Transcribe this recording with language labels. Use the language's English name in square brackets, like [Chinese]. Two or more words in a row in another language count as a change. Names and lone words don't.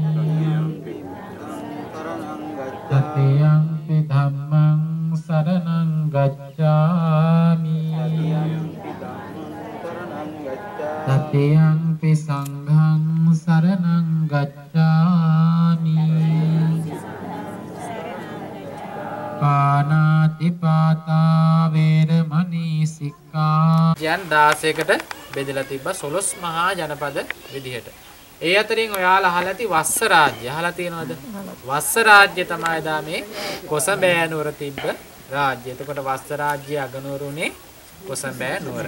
[Pali] තතියංපි ධම්මං සරණං ගච්ඡාමි තතියංපි සංඝං සරණං ගච්ඡාමි පාණාතිපාතා වේරමණී සික්ඛා [Sinhala] ජන 16කට බෙදලා තිබ්බා 12 මහා ජනපද විදිහට. ඒ අතරින් ඔයාලා අහලා ඇති වස්ස රාජ්‍ය අහලා තියෙනවද? වස්ස රාජ්‍ය තමයි එදා මේ කොසඹෑ නුවර තිබ්බ රාජ්‍ය. එතකොට වස්ස රාජ්‍ය අගනුවරුනේ කොසඹෑ නුවර.